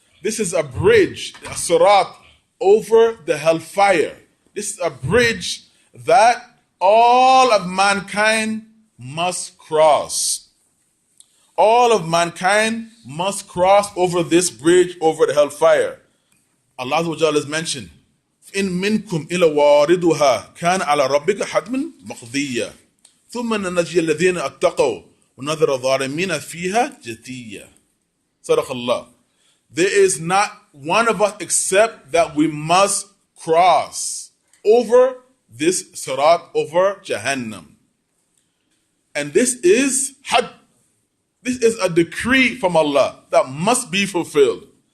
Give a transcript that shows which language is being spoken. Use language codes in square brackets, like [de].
[en] This is a bridge, a Sirat, over the hellfire. This is a bridge that all of mankind must cross. All of mankind must cross over this bridge over the hellfire. Allah Azza wa Jal has mentioned, [ar] إِن مِّنكُمْ إِلَّا وَارِدُهَا كَانَ عَلَى رَبِّكَ حَتْمًا مَقْضِيًّا ثُمَّ نَنَجِّيَ الَّذِينَ اتَّقَوْا وَنَذَرَ الظَّالِمِينَ فِيهَا جَثِيًّا. Sadaq Allah. [en] There is not one of us except that we must cross over this Sirat, over Jahannam. And this is had. This is a decree from Allah that must be fulfilled.